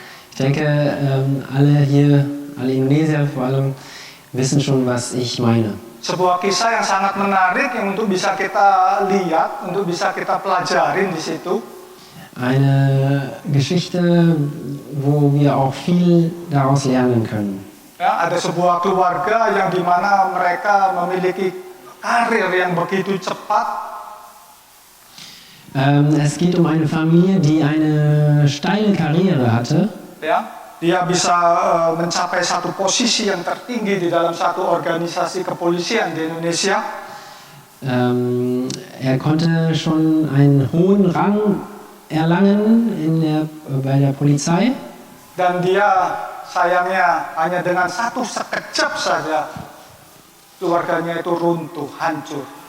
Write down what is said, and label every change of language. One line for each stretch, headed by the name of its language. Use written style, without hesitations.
German: Ich denke, alle Indonesier vor allem, wissen schon, was ich meine.
Indonesian: Sebuah kisah yang sangat menarik yang untuk bisa kita lihat, untuk bisa kita pelajarin di situ.
German: Eine Geschichte, wo wir auch viel daraus lernen können.
Indonesian: Ya, ada sebuah keluarga yang dimana mereka memiliki karir yang begitu cepat.
German: Es geht um eine Familie, die eine steile Karriere hatte.
Indonesian: Ya, dia bisa mencapai satu posisi yang tertinggi di dalam satu organisasi kepolisian di Indonesia.
German: Er konnte schon einen hohen Rang erlangen bei der Polizei.
Indonesian: Dan dia sayangnya hanya dengan satu sekejap saja keluarganya itu runtuh, hancur.